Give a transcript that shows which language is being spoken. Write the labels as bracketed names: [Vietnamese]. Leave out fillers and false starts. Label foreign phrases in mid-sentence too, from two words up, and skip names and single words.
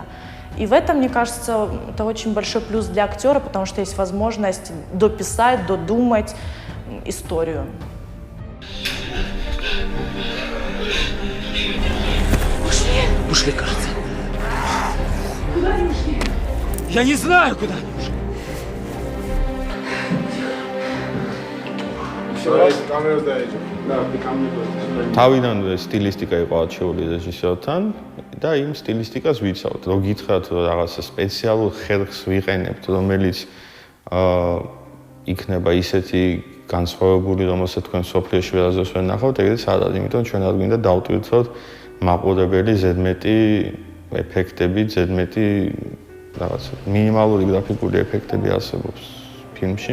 [Russian] И в этом, мне кажется, это очень большой плюс для актера, потому что есть возможность дописать, додумать историю. Ушли, кажется. Куда они ушли? Я не знаю, куда они ушли. [Georgian] თავიდანვე სტილისტიკა იყო არჩეული რეჟისორთან და იმ სტილისტიკას ვიცავთ. რო გითხრათ, რომ რაღაცა სპეციალურ ხერხს ვიყენებთ, რომელიც იქნება ისეთი განსხვავებული, რომელსაც თქვენ სოფლიოში ვერასდროს ვერ ნახავთ, ეგრეც არ არის, იმიტომ ჩვენ არ გვინდა დავტვირთოთ მაყურებელი ზედმეტი ეფექტები, ზედმეტი რაღაცა მინიმალური გრაფიკული ეფექტები არსებობს ფილმში.